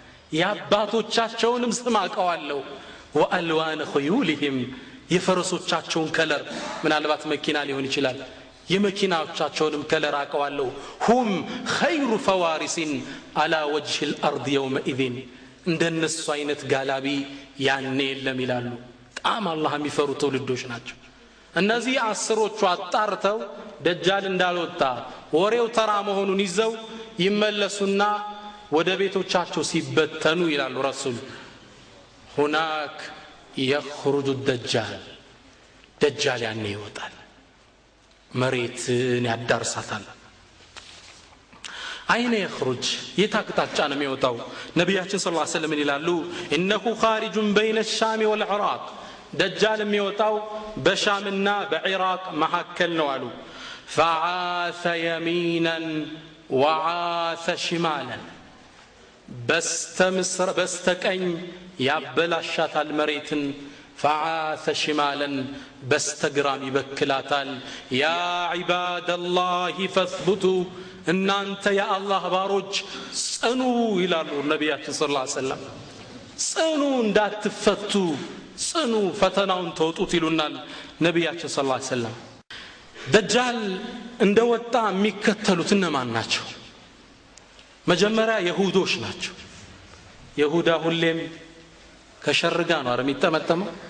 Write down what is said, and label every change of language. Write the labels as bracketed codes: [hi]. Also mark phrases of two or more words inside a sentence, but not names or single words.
[am] ያባቶቻቸውንም ስም አቀዋለሁ [ar] وألوان خيولهم [am] የፈረሶቻቸውን ከለር ምናልባት መኪና ሊሆን ይችላል የመኪናዎቻቸውንም ከለር አቀዋለሁ [ar] هم خير فوارس على وجه الارض يومئذ [am] እንደነሱ አይነት ጋላቢ ያኔ የለም ይላሉ ጣም አላህ የሚፈሩ ትውልዶች ናቸው እነዚህ 10ዎቹ አጣርተው ደጃል እንዳልወጣ ወሬው ተራ መሆኑን ይዘው ይመለሱና ወደ ቤቶቻቸው ሲበተኑ ይላሉ ረሱል [ar] هناك يخرج الدجال دجال [am] ያኔ ይወጣል መሬትን ያዳርሳታል አይነ يخرج የታቅጣጫ ነው የሚወጣው ነብያችን [ar] صلى الله عليه وسلم [am] ይላሉ [ar] انه خارج بين الشام والعراق دجال [am] የሚወጣው በሻምና በኢራቅ መካከል ነው አሉ [ar] فعاث يمينا وعاث شمالا [am] በስተቀኝ ያበላሻታል መሬትን [ar] فعاث شمالا [am] በስተግራም ይበክላታል [ar] يا عباد الله فاثبتوا [am] እናንተ የአላህ ባሮች ጽኑ ይላሉ ነብያችን [ar] صلى الله عليه وسلم [am] ጽኑ እንዳትፈቱ ጽኑ ፈተናውን ተወጡት ይሉናል ነብያችን [ar] صلى الله عليه وسلم [am] ደጃል እንደወጣ የሚከተሉት እነማን ናቸው መጀመሪያ ይሁዶች ናቸው ይሁዳ ሁሌም ከሸርጋ ነው አረ የሚጠመጠመው